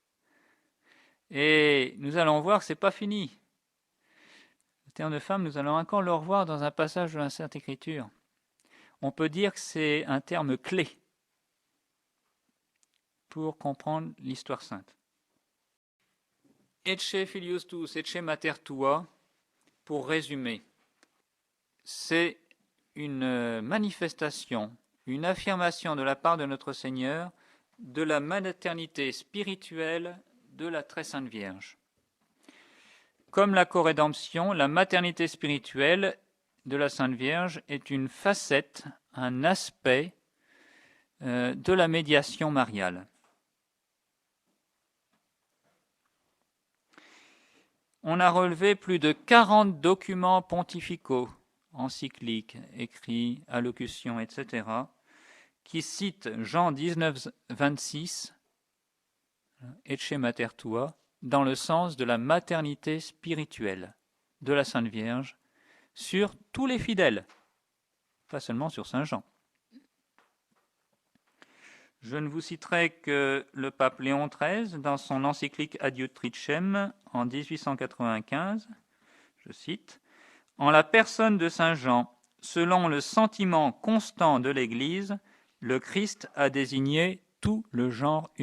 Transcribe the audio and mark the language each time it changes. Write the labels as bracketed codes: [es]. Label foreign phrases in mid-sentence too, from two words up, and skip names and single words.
[fr] Et nous allons voir que ce n'est pas fini. Le terme de femme, nous allons encore le revoir dans un passage de la Sainte Écriture. On peut dire que c'est un terme clé pour comprendre l'histoire sainte. [la] Ecce filius tuus, ecce mater tua, [fr] pour résumer, c'est une manifestation, une affirmation de la part de notre Seigneur de la maternité spirituelle de la Très Sainte Vierge. Comme la corédemption, la maternité spirituelle de la Sainte Vierge est une facette, un aspect de la médiation mariale. On a relevé plus de 40 documents pontificaux, encycliques, écrits, allocutions, etc., qui citent Jean 19, 26, [la] Ecce mater tua, [fr] dans le sens de la maternité spirituelle de la Sainte Vierge sur tous les fidèles, pas seulement sur Saint Jean. Je ne vous citerai que le pape Léon XIII, dans son encyclique Adiutricem en 1895, je cite, « En la personne de Saint Jean, selon le sentiment constant de l'Église, le Christ a désigné tout le genre humain.